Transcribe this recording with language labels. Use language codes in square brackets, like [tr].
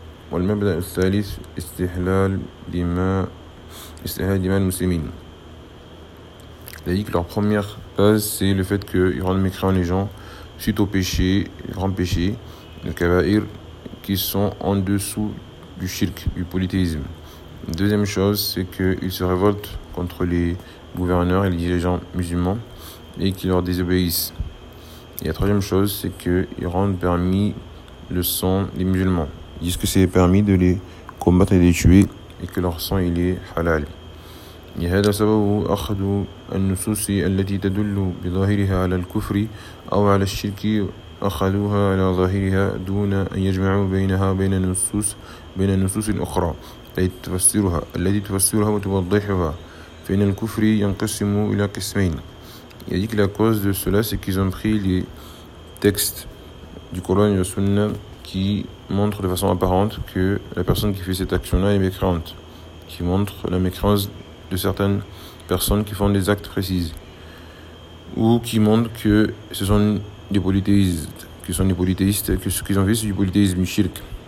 [ar] والمبدأ الثالث استحلال دماء المسلمين. [fr] Il a dit que leur première base, c'est le fait qu'ils rendent mécréants les gens suite au péché, les grands péchés, les kabaïr, qui sont en dessous du shirk, du polythéisme. Deuxième chose, c'est qu'ils se révoltent contre les gouverneurs et les dirigeants musulmans et qu'ils leur désobéissent. Et la troisième chose, c'est qu'ils rendent permis le sang des musulmans. Ils disent que c'est permis de les combattre et de les tuer et que leur sang il est halal. [ar] يهذا سبب أخذ النصوص التي تدل بظاهرها على الكفر أو على الشرك أخذوها على ظاهرها دون أن يجمعوا بينها بين النصوص الأخرى التي تفسرها وتوضحها. فإن الكفر ينقسم إلى قسمين. [fr] Il a dit que la cause de cela, c'est qu'ils ont pris les textes du Coran et de la Sunna qui montrent de façon apparente que la personne qui fait cette action-là est mécréante, qui montre la mécréance de certaines personnes qui font des actes précises, ou qui montrent que ce sont des polythéistes, que ce qu'ils ont fait, c'est du polythéisme, du shirk.